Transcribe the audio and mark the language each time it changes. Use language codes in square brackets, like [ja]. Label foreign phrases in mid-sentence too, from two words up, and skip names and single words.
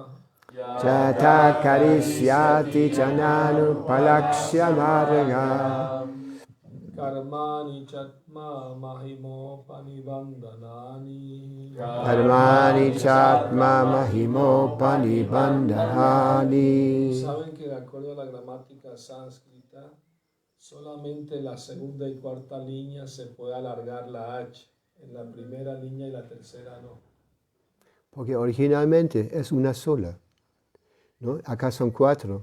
[sa] जात करिष्यति जनानुपलक्ष्य मार्ग. कर्माणि चात्म महिमो पनिबन्धनानि. कर्माणि चात्म महिमोपनि बन्धनानि. [es] Saben que de acuerdo a la gramática sánscrita, solamente la segunda y cuarta línea se puede alargar la H. En la primera línea y la tercera no. Porque originalmente es una sola, ¿no? Acá son 4.